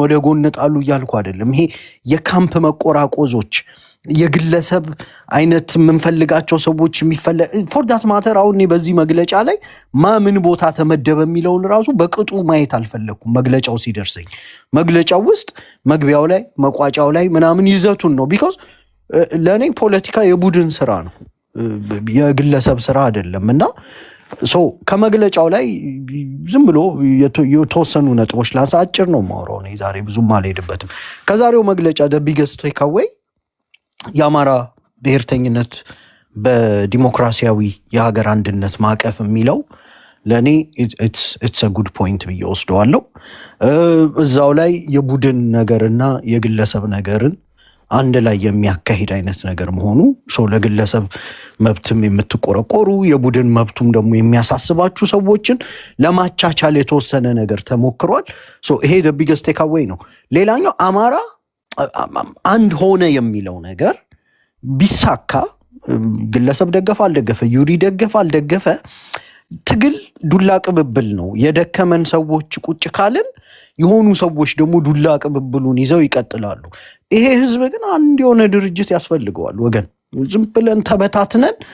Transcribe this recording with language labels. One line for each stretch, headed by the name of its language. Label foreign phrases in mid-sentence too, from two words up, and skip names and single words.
Amharic: ወደ ጎን ጣሉ እያልኩ አይደለም። ይሄ የካምፕ መቆራቆዞች የግለሰብ አይነት የምንፈልጋቸው ሰዎች
English: for that matter
Amharic: አሁን በዚህ መግለጫ ላይ ምን ቦታ ተመደበ የሚለውን ራሱ በቅጡ ማየት አልፈለኩም። መግለጫው ሲደርሰኝ መግለጫው ውስጥ መግቢያው ላይ መቋጫው ላይ ምናምን ይዘቱን ነው ቢኮዝ ለእኔ ፖለቲካ የቡድን ስራ ነው፣ የግለሰብ ስራ አይደለም። እና ከመግለጫው ላይ ዝም ብሎ የተወሰኑ ነጥቦች ላንሳ። አጭር ነው የማወራው እኔ ዛሬ ብዙም አልሄድበትም። ከዛሬው መግለጫ
English: the biggest takeaway
Amharic: የአማራ ብሔርተኝነት በዲሞክራሲያዊ የሀገር አንድነት ማዕቀፍ የሚለው ለእኔ
English: it's a good point
Amharic: ብዬ ወስደዋለሁ። እዛው ላይ የቡድን ነገርና የግለሰብ ነገርን አንድ ላይ የሚያካሂድ አይነት ነገር መሆኑ ለግለሰብ መብትም የምትቆረቆሩ የቡድን መብቱም ደግሞ የሚያሳስባችሁ ሰዎችን ለማቻቻል የተወሰነ ነገር ተሞክሯል። ይሄ
English: the biggest takeaway
Amharic: ነው። ሌላኛው አማራ አንድ ሆነ የሚለው ነገር ቢሳካ ግለሰብ ደገፈ አልደገፈ፣ ዩሪ ደገፈ አልደገፈ፣ ትግል ዱላ ቅብብል ነው። የደከመን ሰዎች ቁጭ ካልን የሆኑ ሰዎች ደግሞ ዱላ ቅብብሉን ይዘው ይቀጥላሉ። ይሄ ህዝብ ግን አንድ የሆነ ድርጅት ያስፈልገዋል ወገን። ዝም ብለን ተበታትነን